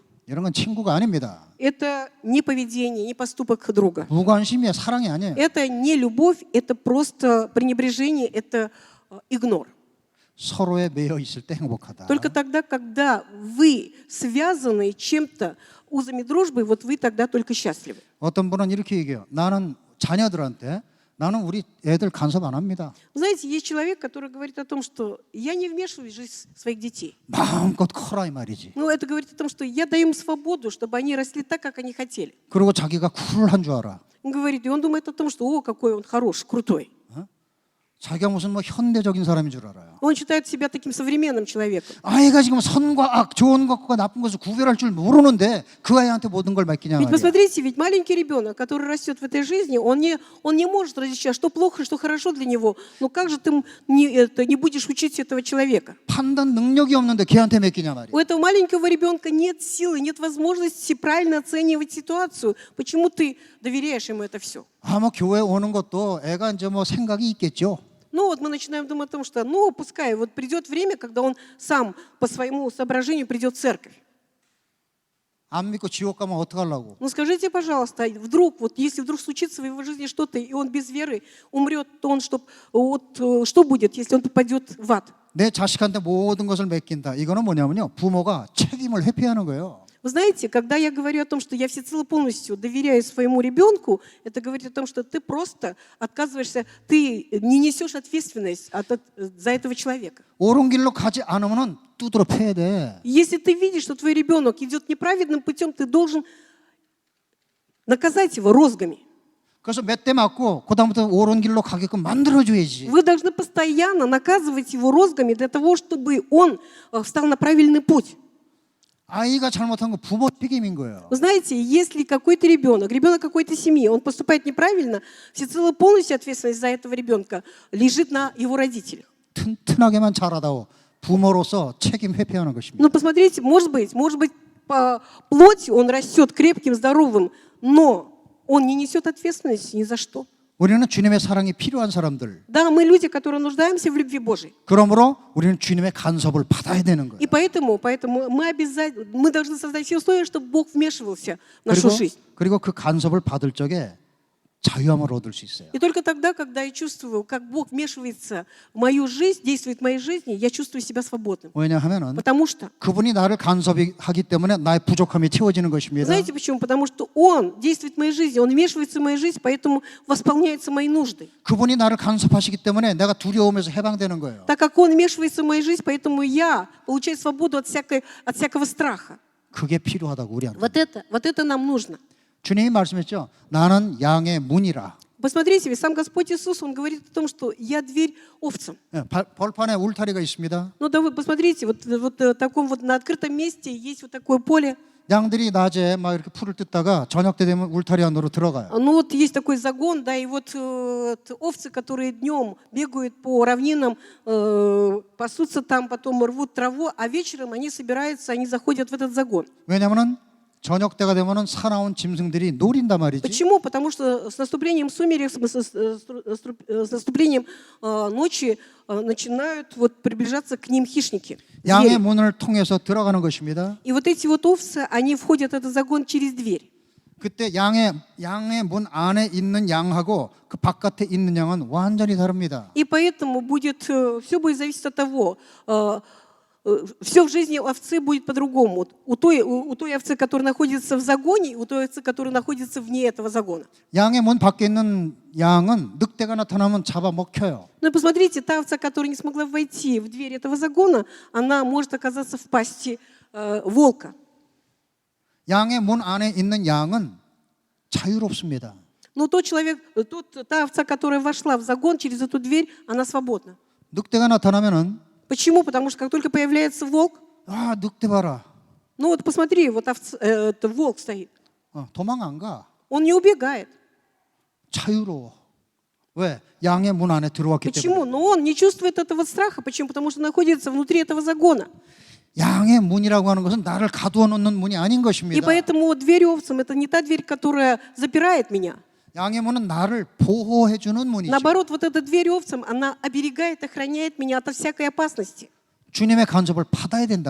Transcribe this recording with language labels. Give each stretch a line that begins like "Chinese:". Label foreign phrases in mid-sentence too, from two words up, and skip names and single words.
Korean: 이런 건 친구가 아닙니다.
Russian: Это не поведение, не поступок друга.
Korean: 무관심이야. 사랑이 아니에요.
Russian: Это не любовь, это просто пренебрежение, это игнор.
Korean: 서로에 매여 있을 때 행복하다.
Russian: Только тогда, когда вы связаны чем-то, узами дружбы, вот вы тогда только счастливы.
Korean: 어떤 분은 이렇게 얘기해요. 나는 자녀들한테 나는 우리 애들 간섭 안 합니다.
Russian: Знаете, есть человек, который говорит о том, что я не вмешиваюсь в жизнь своих детей.
Korean: 마음껏 커라 이 말이지.
Russian: Ну, это говорит о том, что я даю им свободу, чтобы они росли так, как они хотели.
Korean: 그리고 자기가 쿨한 줄 알아.
Russian: Он говорит, и он думает о том, что, о, какой он хороший, крутой.
Korean: 자기가 무슨 뭐 현대적인 사람인 줄 알아요.
Russian: Он считает себя таким современным человеком.
Korean: 아이가 지금 선과 악, 좋은 것과 나쁜 것을 구별할 줄 모르는데 그 아이한테 모든 걸 맡기냐
Russian: Ведь
Korean: 말이야.
Russian: посмотрите, ведь маленький ребенок, который растет в этой жизни, он не может различать, что плохо, что хорошо для него. Но как же ты не будешь учить этого человека?
Korean: 판단 능력이 없는데 걔한테 맡기냐 말이야.
Russian: У этого маленького ребенка нет силы, нет возможности правильно оценивать ситуацию. Почему ты доверяешь ему это все?
Korean: 뭐 교회 오는 것도 애가 이제 뭐 생각이 있겠죠.
Russian: Ну вот мы начинаем думать о том, что ну пускай вот придет время, когда он сам по своему соображению придет в церковь.
Korean: 안 믿고 지옥 가면 어떡하려고?
Russian: Ну скажите, пожалуйста, вдруг, вот если вдруг случится в его жизни что-то, и он без веры умрет, то он что будет, если он попадет в ад?
Korean: 내 자식한테 모든 것을 맡긴다. 이거는 뭐냐면요. 부모가 책임을 회피하는 거예요.
Russian: Вы знаете, когда я говорю о том, что я всецело полностью доверяю своему ребенку, это говорит о том, что ты просто отказываешься, ты не несешь ответственность за этого человека.
Korean: 옳은 길로 가지 않으면은 두드러 패야 돼.
Russian: Если ты видишь, что твой ребенок идет неправедным путем, ты должен наказать его розгами.
Korean: 그래서 몇 대 맞고 그다음부터 옳은 길로 가게끔 만들어줘야지.
Russian: Вы должны постоянно наказывать его розгами для того, чтобы он встал на правильный путь.
Korean: 아이가 잘못한 거 부모 책임인 거예요.
Russian: Вы знаете, если какой-то ребенок какой-то семьи, он поступает неправильно, всецело полностью ответственность за этого ребенка лежит на его родителях.
Korean: 튼튼하게만 자라다오 부모로서 책임 회피하는 것입니다.
Russian: Но посмотрите, может быть, по плоти он растет крепким, здоровым, но он не несет ответственности ни за что.
Korean: 우리는 주님의 사랑이 필요한 사람들.
Russian: Да, мы люди, которые нуждаемся в любви Божьей.
Korean: 그러므로 우리는 주님의 간섭을 받아야 되는 거예요.
Russian: И поэтому мы должны создать все условия, чтобы Бог вмешивался в нашу жизнь.
Korean: 그리고 그 간섭을 받을 적에 자유함을 얻을 수 있어요.
Russian: И только тогда, когда я чувствую, как Бог вмешивается в мою жизнь, действует в моей жизни, я чувствую себя свободным.
Korean: 왜냐하면은
Russian: Потому что,
Korean: 그분이 나를 간섭하기 때문에 나의 부족함이 채워지는 것입니다.
Russian: знаете почему? Потому что Он действует в моей жизни, Он вмешивается в мою жизнь, поэтому восполняются мои нужды.
Korean: 그분이 나를 간섭하시기 때문에 내가 두려움에서 해방되는 거예요.
Russian: Так как Он вмешивается в мою жизнь, поэтому я получаю свободу от всякого страха.
Korean: 그게 필요하다고 우리한테.
Russian: Вот это нам нужно.
Korean: 주님이 말씀했죠. 나는 양의 문이라.
Russian: Посмотрите, ведь сам Господь Иисус, Он говорит о том, что я дверь овцам.
Korean: 벌판에 울타리가 있습니다.
Russian: Ну да вы посмотрите, вот таком вот на открытом месте есть вот такое поле.
Korean: 양들이 낮에 막 이렇게 풀을 뜯다가 저녁 때 되면 울타리 안으로 들어가요.
Russian: Ну вот есть такой загон, да, и вот овцы, которые днем бегают по равнинам, пасутся там, потом рвут траву, а вечером они собираются, они заходят в этот загон.
Korean: 왜냐하면은 저녁 때가 되면은 사나운 짐승들이 노린단 말이지.
Russian: Почему? Потому что с наступлением сумерек, с наступлением ночи начинают вот приближаться к ним хищники.
Korean: 양의
Russian: звери.
Korean: 문을 통해서 들어가는 것입니다.
Russian: И вот эти вот овцы, они входят в этот загон через дверь.
Korean: 그때 양의 문 안에 있는 양하고 그 바깥에 있는 양은 완전히 다릅니다.
Russian: И поэтому все будет зависеть от того, все в жизни овцы будет по-другому. У той овцы, которая находится в загоне, и у той овцы, которая находится вне этого загона.
Korean: 양의 문 밖에 있는 양은 늑대가 나타나면 잡아먹혀요.
Russian: Ну и посмотрите, та овца, которая не смогла войти в дверь этого загона, она может оказаться в пасти волка.
Korean: 양의 문 안에 있는 양은 자유롭습니다.
Russian: Но та овца, которая вошла в загон через эту дверь, она свободна.
Korean: 늑대가 나타나면은
Russian: Почему? Потому что как только появляется волк,
Korean: 아 늑대 봐라.
Russian: ну вот посмотри, вот волк стоит.
Korean: 도망 안 가.
Russian: Он не убегает.
Korean: 자유로워. 왜? 양의 문 안에 들어왔기
Russian: Почему?
Korean: 때문에.
Russian: Но он не чувствует этого страха. Почему? Потому что находится внутри этого загона.
Korean: 양의 문이라고 하는 것은 나를 가두어 놓는 문이 아닌
Russian: И
Korean: 것입니다.
Russian: поэтому дверь овцам — это не та дверь, которая запирает меня.
Korean: 양의 문은 나를 보호해 주는 문이죠.
Russian: Наоборот, вот эта дверь овцам, она оберегает, охраняет меня от всякой опасности.
Korean: 주님의 간섭을 받아야 된단